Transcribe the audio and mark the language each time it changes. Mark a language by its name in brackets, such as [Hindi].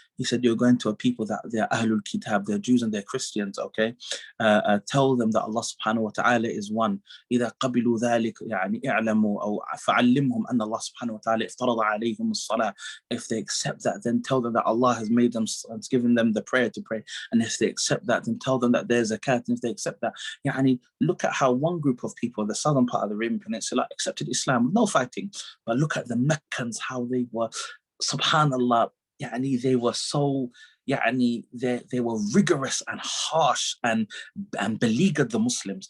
[English] He said, you're going to a people that they're Ahlul Kitab, they're Jews and they're Christians, okay? Tell them that Allah subhanahu wa ta'ala is one. [Arabic] إذا قبلوا ذلك يعني اعلموا أو فعلمهم أن الله سبحانه وتعالى افترض عليهم الصلاة. [English] If they accept that, then tell them that Allah has made them, has given them the prayer to pray. And if they accept that, then tell them that there's a zakat. And if they accept that, look at how one group of people, the southern part of the Arabian Peninsula, accepted Islam with no fighting. But look at the Meccans, how they were, subhanallah, they were so, they were rigorous and harsh and beleaguered the Muslims.